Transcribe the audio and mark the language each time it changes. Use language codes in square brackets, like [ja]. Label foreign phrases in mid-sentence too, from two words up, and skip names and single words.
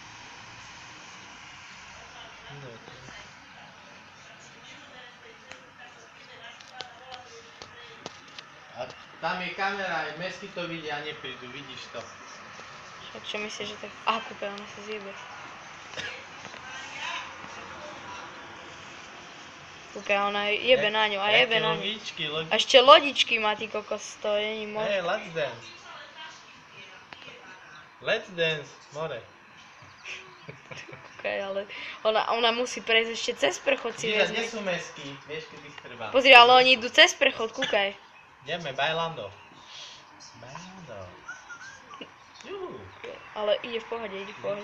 [sk] A tam je kamera, aj mesky to vidia a neprídu, vidíš to. Však čo myslíš, že tak... Aha, kúkaj, ona sa zjebe. Kúkaj, ona jebe na ňu a jebe na ňu. A ešte lodičky má, ty kokos, to není možné. [en] Hey, let's dance. Let's dance, more. [sk] Kúkaj, ale ona musí prejsť ešte cez prechod, si Vidíš, kde vezmi. sú mesky? Vieš, kedy ich treba. Pozri, ale oni idú cez prechod, kúkaj. Ideme, [es] bailando. Bailando. [sk] Juhu. Ale ide v pohode, ide v pohode.